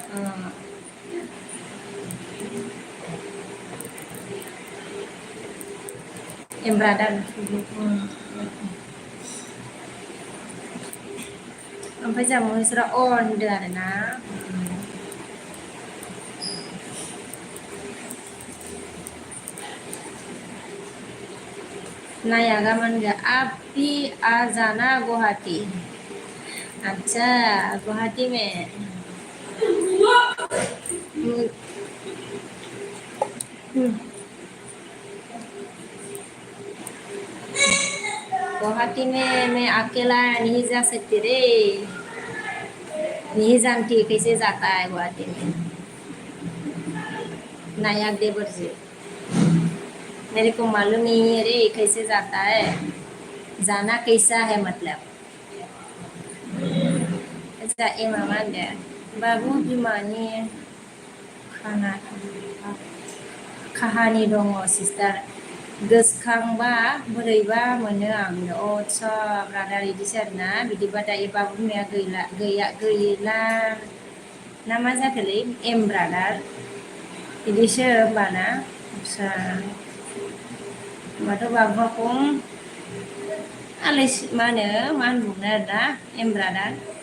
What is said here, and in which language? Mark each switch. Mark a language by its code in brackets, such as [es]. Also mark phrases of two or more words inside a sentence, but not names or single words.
[brx] एम ब्रादार ओमफ्राय जा महेसरा होनदो आरोना नायागा मानगा [hi] आप भी आ जाना गुवाहाटी अच्छा गुवाहाटी में गुवाहाटी में मैं अकेला नहीं जा सकती रे नहीं जानती कैसे जाता है गुवाहाटी में नायक देवर जी मेरे को मालूम नहीं है रे कैसे जाता है जाना कैसा है मतलब अच्छा [brx] ए मामा दे बाबु बिमानि काहानि दङ सिस्टार गोसोखांबा बोरैबा मोनो आं आच्चा ब्रादार बिदिसो आरोना बिदिबा दायो बाबु बिमाया गैला ना मा जाखोलै एम ब्रादार बिदिसो होमबाना आच्चा होमबाथ' बाबुआ खम आलाय मा होनबावनो आरोना एम ब्रादार